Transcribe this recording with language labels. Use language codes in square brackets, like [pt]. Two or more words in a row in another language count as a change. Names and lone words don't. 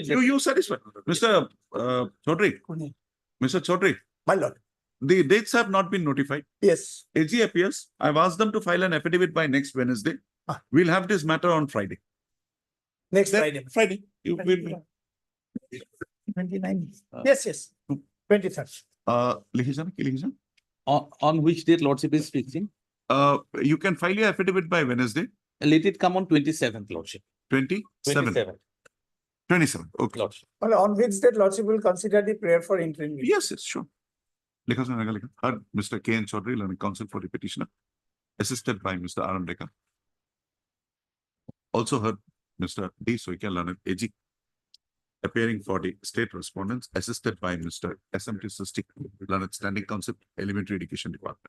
[en] You satisfied? Mr. Chaudhary, Mr. Chaudhary, My lord. the dates have not been notified. Yes. AG appears. I've asked them to file an affidavit by next Wednesday. Ah. We'll have this matter on Friday. Next Then- Friday. Friday. You will. 29. Yes. 23rd. Lihijan, ki lihijan? On which date Lordship is fixing? You can file your affidavit by Wednesday, Let it come on 27th, Lordship. 27. 27, okay. Lordship. Well, on which date Lordship will consider the prayer for interim? Yes, sure. Likha sir, naga likha. Heard Mr. K. N. Chaudhary, learning counsel for the petitioner, assisted by Mr. Arun Dekar. Also heard Mr. D. Soikia, learned AG, appearing for the state respondents, assisted by Mr. SMT Sisti, learned standing counsel, elementary education department.